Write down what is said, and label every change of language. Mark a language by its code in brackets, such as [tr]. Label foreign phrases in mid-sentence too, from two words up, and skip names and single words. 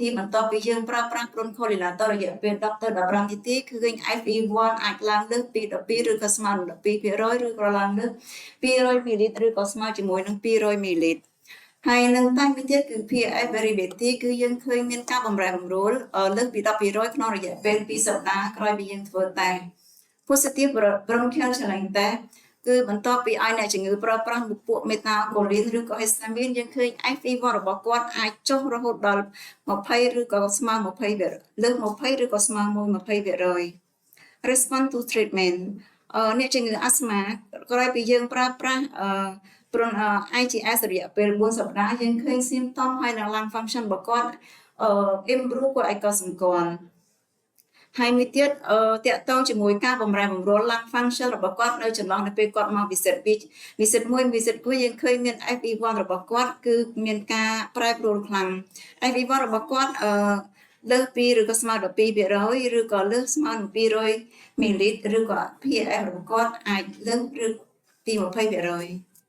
[km] បន្ទាប់ពីយើងប្រើប្រាស់ bronchodilator រយៈពេល10ទៅ15នាទីគឺឃើញ FE1 អាចឡើងលើសពី12ឬក៏ស្មើនឹង 12% ឬក៏ឡើងលើស200 ml ឬក៏ស្មើជាមួយនឹង200 ml ហើយនឹងតែមួយទៀតគឺ [en] PF variability [km] គឺយើង ឃើញមានការបំរែបំរួលលើសពី 12% ក្នុងរយៈពេល2សប្តាហ៍ក្រោយពីយើងធ្វើតែ [en] positive bronchial challenge test [km] គឺបន្ទាប់ពីឲ្យអ្នកជំងឺប្រើប្រាស់ពួក methacholine ឬក៏ histamine យើងឃើញ FEV1 របស់គាត់អាចចុះរហូតដល់20ឬក៏ស្មើ20%លើស20ឬក៏ស្មើ1% [en] response to treatment [km] អ្នកជំងឺ asthma ក្រោយពីយើងប្រើប្រា ស់IGS រយៈពេល4សប្តាហ៍យើងឃើញ symptom ហើយនឹង [en] lung function [km] របស់គាត់ improve គាត់ឲ្យកត់សម្គាល់ ហើយមួយទៀតតាក់ទងជាមួយការបំរែបំរួល [en] lung function [km] របស់គាត់នៅចន្លោះនៅពេលគាត់មក [en] visit 1 visit 2 [km] យើងឃើញមាន FEV1 របស់គាត់គឺមានការប្រែប្រួលខ្លាំង FEV1 របស់គាត់លើសពីឬក៏ស្មើ12% ឬក៏លើសស្មើនឹង200 ml ឬក៏ PF របស់គាត់អាចលើសឬពី 20%